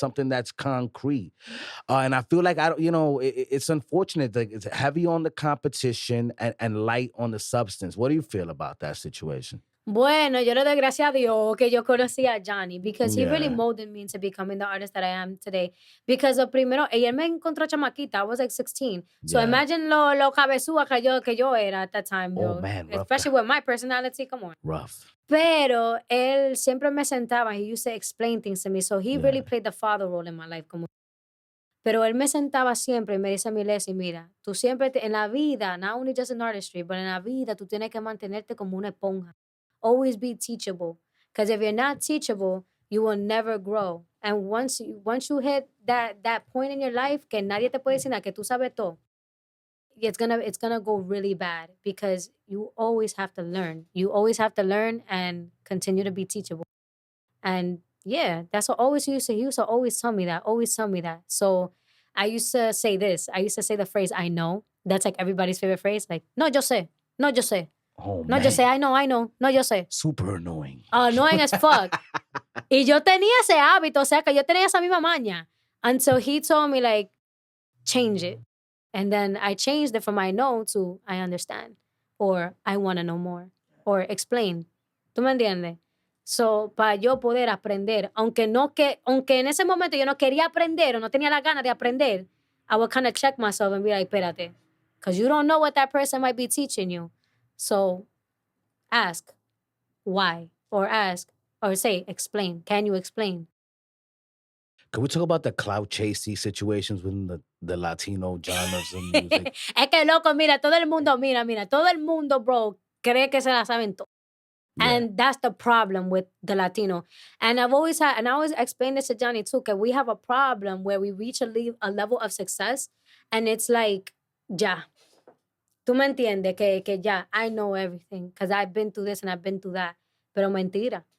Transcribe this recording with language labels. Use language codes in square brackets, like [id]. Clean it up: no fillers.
[en] Something that's concrete. And I feel like it's unfortunate that it's heavy on the competition and light on the substance. What do you feel about that situation? [es] Bueno, yo le doy gracias a Dios que yo conocí a Johnny [en] because he really Yeah. molded me into becoming the artist that I am today. [es] Because primero, él me encontró chamaquita. [en] I was like 16. So Yeah. [es] imagine lo cabezúa que yo era [en] at that time. Oh, yo. man, rough Especially with my personality, come on. Rough. [es] Pero él siempre me sentaba. [en] He used to explain things to me. So he really Yeah. played the father role in my life. [es] Pero él me sentaba siempre y me dice a mi Leslie, mira, tú siempre en la vida, [en] not only just in artistry, but [es] en la vida tú tienes que mantenerte como una esponja. [en] Always be teachable. Because if you're not teachable, you will never grow. And once you hit that point in your life [es] que nadie te puede decir nada, que tú sabes todo, [en] it's gonna go really bad because you always have to learn. You always have to learn and continue to be teachable. And yeah, that's what he used to always tell me that. Always tell me that. So I used to say this. I used to say the phrase, I know. That's like everybody's favorite phrase. [es] Like, no, yo sé. No, yo sé. [en] Oh, [es] No, [en] man. [es] yo sé, [en] I know. [es] No, yo sé. [en] Super annoying. Annoying as fuck. [es] Y yo tenía ese hábito, o sea, que yo tenía esa misma maña. [en] Until he told me, like, change it. And then I changed it from I know to I understand. Or I want to know more. Or explain. [es] ¿Tú me entiendes? So, para yo poder aprender, aunque en ese momento yo no quería aprender o no tenía la gana de aprender, [en] I would kind of check myself and be like, [es] espérate. [en] Because you don't know what that person might be teaching you. So, ask why, or say, explain. Can you explain? Can we talk about the clout chasing situations within the Latino genres of music? [es] Es que loco, mira, todo el mundo, bro, cree que se la saben todo. [en] Yeah. And that's the problem with the Latino. And I always explain this to Johnny too, that we have a problem where we reach a level of success and it's like, ya. [es] Tú me entiendes que ya, [en] I know everything because I've been through this and I've been through that. [es] Pero mentira.